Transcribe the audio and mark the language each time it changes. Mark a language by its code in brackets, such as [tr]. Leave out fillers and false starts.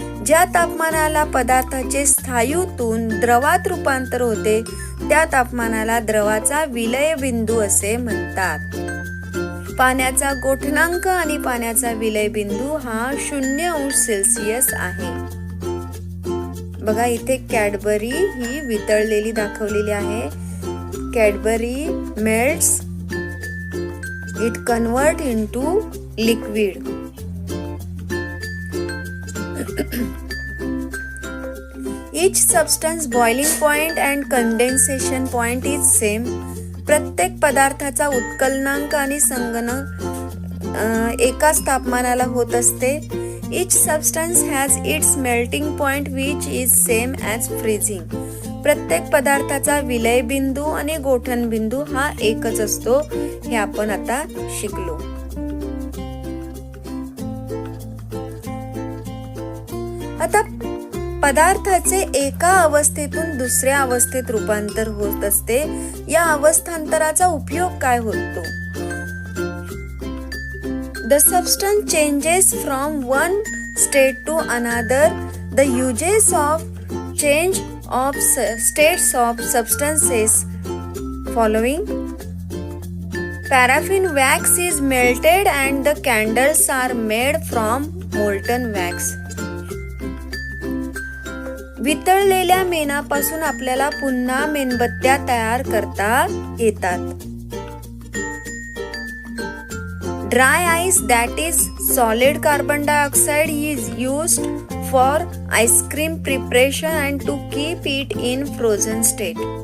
[mr] ज्या तापमानाला पदार्थाचे स्थायूतून द्रवात रूपांतर होते त्या तापमानाला द्रवाचा विलय बिंदू असे म्हणतात. पाण्याचा गोठणांक आणि पाण्याचा विलय बिंदू हा 0 अंश सेल्सिअस आहे. बघा, इथे कॅडबरी ही वितळलेली दाखवलेली आहे. [en] Cadbury melts, it convert into liquid. Each substance boiling point and condensation point is same. [mr] प्रत्येक पदार्थाचा उत्कलनांक आणि संगणक एकाच तापमानाला होत असते. [en] Each substance has its melting point which is same as freezing. [mr] प्रत्येक पदार्थाचा विलय बिंदू आणि गोठण बिंदू हा एकच असतो. हे आपण आता शिकलो. आता पदार्थाचे एका अवस्थेतून दुसऱ्या अवस्थेत रूपांतर होत असते. या अवस्थांतराचा उपयोग काय होतो? [en] The substance changes from one state to another. The uses of change of states of substances following. Paraffin wax is melted and the candles are made from molten wax. [mr] वितळलेल्या मेणापासून आपल्याला पुन्हा मेणबत्त्या तयार करता येतात. [en] Dry ice, that is solid carbon dioxide, is used for ice cream preparation and to keep it in frozen state.